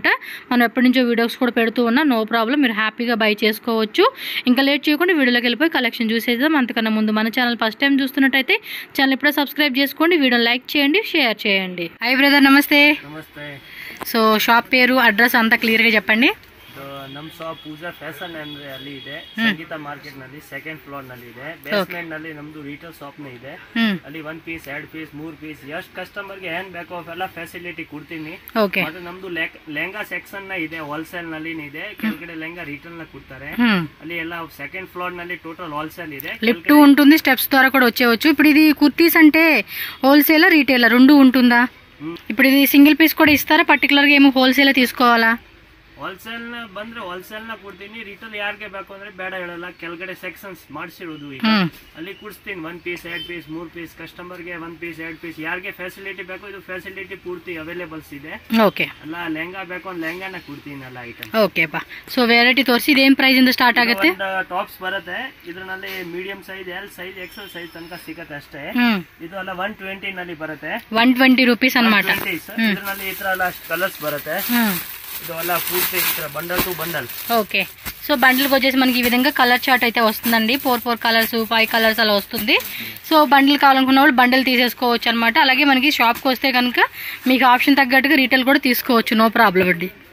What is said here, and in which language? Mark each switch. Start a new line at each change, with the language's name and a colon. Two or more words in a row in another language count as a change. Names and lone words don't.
Telugu: మనం ఎప్పటి నుంచో వీడియోస్ కూడా పెడుతూ ఉన్నా, నో ప్రాబ్లం. మీరు హ్యాపీగా బై చేసుకోవచ్చు. ఇంకా లేట్ చేయకుండా వీడియోలోకి వెళ్ళిపోయి కలెక్షన్ చూసేద్దాం. అంతకన్నా ముందు మన ఛానల్ ఫస్ట్ టైం చూస్తున్నట్టయితే ఛానల్ ఇప్పుడే సబ్స్క్రైబ్ చేసుకోండి. వీడియో లైక్ చేయండి, షేర్ చేయండి.
English: Hi brother,
Telugu: నమస్తే. సో షాప్ పేరు, అడ్రస్ అంతా క్లియర్గా చెప్పండి.
Kannada: ನಮ್ಮ ಶಾಪ್ ಪೂಜಾ ಫ್ಯಾಷನ್ ಅಲ್ಲಿ ಇದೆ. ಸಂಗೀತ ಮಾರ್ಕೆಟ್ ನಲ್ಲಿ
English: second floor
Kannada: ನಲ್ಲಿ ಇದೆ. ಬೇಸ್ಮೆಂಟ್ ನಲ್ಲಿ ನಮ್ದು
English: retail shop
Kannada: ನೇ ಇದೆ. ಅಲ್ಲಿ 1 ಪೀಸ್ 2 ಪೀಸ್ 3 ಪೀಸ್ ಎಷ್ಟು ಕಸ್ಟಮರ್ ಗೆ ಏನ್ ಬೇಕೋ ಎಲ್ಲ ಫೆಸಿಲಿಟಿ ಕೊಡ್ತೀನಿ. ಮತ್ತೆ ನಮ್ದು ಲೆಹಂಗಾ ಸೆಕ್ಷನ್ ನ ಇದೆ, ಹೋಲ್ಸೇಲ್ ನಲ್ಲಿ ಇದೆ. ಕೆಳಗಡೆ ಲೆಹಂಗಾ ರಿಟೇಲ್ ನ ಕೊಡ್ತಾರೆ. ಅಲ್ಲಿ ಎಲ್ಲ
English: second floor
Kannada: ನಲ್ಲಿ
English: total wholesale
Kannada: ಇದೆ.
Telugu: లిఫ్ట్ ఉంటుంది, స్టెప్స్ ద్వారా కూడా వచ్చేవచ్చు. ఇప్పుడు ఇది కుర్తీస్ అంటే
English: wholesale retail
Telugu: రెండు ఉంటుందా? ఇప్పుడు ఇది
English: single piece
Telugu: కూడా ఇస్తారా? పర్టికులర్ గా ఏమో హోల్సేల్ తీసుకోవాలా?
Kannada: ಹೋಲ್ಸೇಲ್ ನ ಬಂದ್ರೆ ಹೋಲ್ಸೇಲ್ ನ ಕೊಡ್ತೀನಿ. ರಿಟೇಲ್ ಯಾರಿಗೆ ಬೇಕು ಅಂದ್ರೆ ಬೇಡ ಹೇಳಲ್ಲ. ಕೆಳಗಡೆ ಸೆಕ್ಷನ್ಸ್ ಮಾಡಿಸಿರೋದು ಈಗ ಅಲ್ಲಿ ಕೊಡ್ತೀನಿ. 1 ಪೀಸ್ 2 ಪೀಸ್ 3 ಪೀಸ್ ಕಸ್ಟಮರ್ ಗೆ 1 ಪೀಸ್ 2 ಪೀಸ್ ಯಾರಿಗೆ ಫೆಸಿಲಿಟಿ ಬೇಕು ಇದು ಫೆಸಿಲಿಟಿ ಪೂರ್ತಿ ಅವೈಲೇಬಲ್ಸ್ ಇದೆ. ಓಕೆ, ಅಲ್ಲ ಲೆಹಂಗಾ ಬೇಕು ಅಂದ್ರೆ ಲೆಹಂಗಾನ ಕೊಡ್ತೀನಿ ಎಲ್ಲ ಐಟಮ್. ಓಕೆ ಪಾ. ಸೊ ವೆರೈಟಿ ತೋರಿಸಿ ಇದೇನ್ ಪ್ರೈಸ್ ಇಂದ ಸ್ಟಾರ್ಟ್ ಆಗುತ್ತೆ? ಟಾಪ್ಸ್ ಬರುತ್ತೆ. ಇದರಲ್ಲಿ
English: medium size, L size, XL size
Kannada: ತನಕ ಸಿಗುತ್ತೆ ಅಷ್ಟೇ. ಇದು ಎಲ್ಲ 120 ನಲ್ಲಿ ಬರುತ್ತೆ. 120 ರೂಪೀಸ್ ಅನ್మాట. ಇದರಲ್ಲಿ ಈ ತರ ಎಲ್ಲ ಕಲರ್ಸ್ ಬರುತ್ತೆ.
Telugu: ఇది అలా పూర్తి ఇక్కడ బండల్ టు బండల్. ఓకే, సో బండిల్కి వచ్చేసి మనకి ఈ విధంగా
English: colour chart
Telugu: అయితే వస్తుందండి. 4 కలర్స్ 5 కలర్స్ అలా వస్తుంది. సో బండిల్ కావాలనుకున్న వాళ్ళు బండిల్ తీసేసుకోవచ్చు అనమాట. అలాగే మనకి షాప్కి వస్తే కనుక మీకు ఆప్షన్ తగ్గట్టుగా రీటైల్ కూడా తీసుకోవచ్చు,
English: no problem
Telugu: అండి.